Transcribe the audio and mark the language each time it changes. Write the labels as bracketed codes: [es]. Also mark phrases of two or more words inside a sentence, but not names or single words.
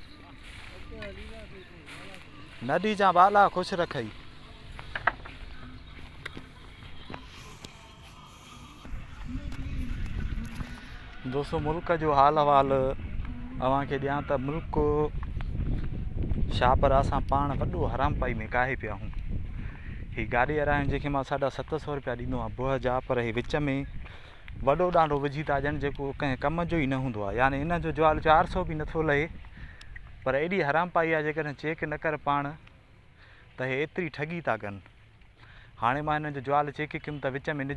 [sd] नदी जा बाला ख़ुशि रखई दोस्तों मुल्क जो हाल अहवाल अव्हांखे ॾियां त मुल्क छा पर असां पाण वॾो हराम पाई में काहे पिया आहियूं ही गाॾी वारा आहिनि जंहिंखे मां 750 रुपया ॾींदो आहियां बुह जा पर हे विच में वॾो ॾांडो विझी था ॾियनि जेको कंहिं कम जो ई न हूंदो आहे यानी इन जो ज्वाल 400 बि नथो लहे पर एॾी हराम पाई आहे जेकॾहिं चेक न कर पाण त हे एतिरी ठगी था कनि हाणे मां हिन जो ज्वाल चेक कयुमि त विच में